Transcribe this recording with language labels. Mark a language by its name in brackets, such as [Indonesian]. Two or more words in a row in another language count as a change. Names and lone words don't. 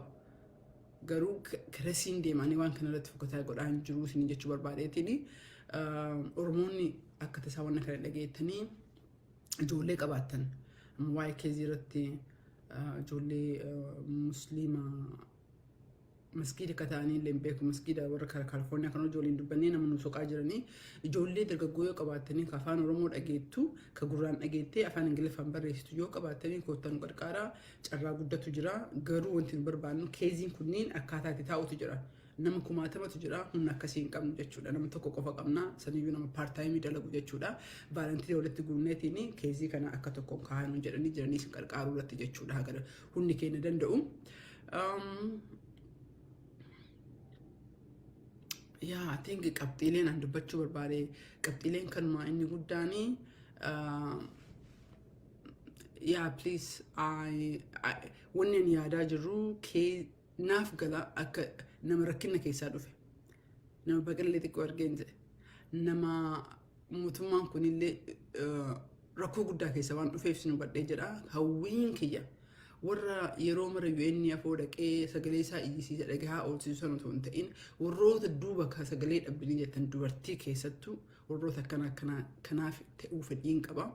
[Oromo] Garuu karasiin deemanii waan kanarratti fokataa godhaa hin jiru isin jechuu barbaadeetiin Oromoonni akka tasaa waan kana dhageettanii ijoollee qabaatan waa'ee keezii irratti ijoollee musliimaa masgiida kataanii illee beeku masgiida warra Kaalifoorniyaa kan ijoolleen dubbannee nama nu soqaa jiranii ijoollee dargaggoo yoo qabaatanii afaan Oromoo dhageettu ka gurraan dhageettee afaan Ingiliffaan barreessitu yoo qabaatanii koottan qarqaaraa carraa guddatu jira. Garuu wanti nu barbaannu keeziin kunniin akkaataa itti taa'utu jira. Nama 1000tu jira humna akkasii hin qabnu jechuudha. Nama tokko qofa qabna saniyyuu nama [English] part time [Oromo] dalagu jechuudha. Volunteer walitti guunneetiin keezii kana akka tokkoon kaa'anu jedhanii jiranii sin qarqaaruu irratti jechuudha. Haga hundi keenya danda'u. [English] I think [Oromo] qabxiileen an dubbachuu barbaade qabxiileen kanuma inni guddaanii please wanni ani yaadaa jirru naaf gala akka nama rakkina keessaa dhufe nama baqallee xiqqoo argeen jedhe nama mootummaan kunillee rakkoo guddaa keessa waan dhufeef sin hubadhee jedha hawwiin kiyya warra yeroo mara UN afoo dhaqee sagalee isaa iyyisiisa dhagahaa oolchisu sana otoo hin ta'in warroota duuba ka sagalee dhabdanii jettan dubartii keessattuu warroota kanaaf ta'uu fedhiin qaba.